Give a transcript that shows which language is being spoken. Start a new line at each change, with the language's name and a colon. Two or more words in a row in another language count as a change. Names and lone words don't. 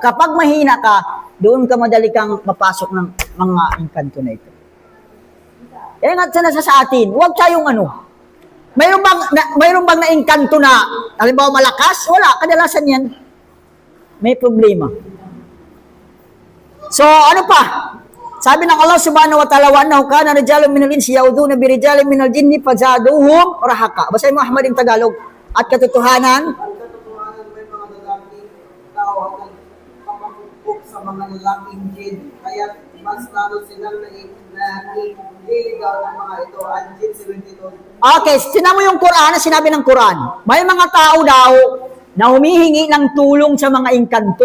Filipino: Kapag mahina ka, doon ka madali kang mapasok ng mga engkanto na ito. Kaya nga sa atin, huwag tayong mayroon bang na-engkanto na, halimbawa malakas? Wala, kadalasan yan. May problema. So, ano pa? Sabi ng
Arabic: الله سبحانه وتعالى وأنه كان رجال من الإنس يعوذون برجال من الجن فزادوهم رهقا.
Filipino: Basahin mo Ahmad yung Tagalog. At katotohanan, Ang katotohanan may mga lalaking tao ang nagpapakupok sa mga lalaking jin. Kaya mas lalo silang nililigaw ng mga ito. Ang jin 72. okay, tinan mo yung Quran, sinabi ng Quran. May mga tao daw na humihingi ng tulong sa mga engkanto.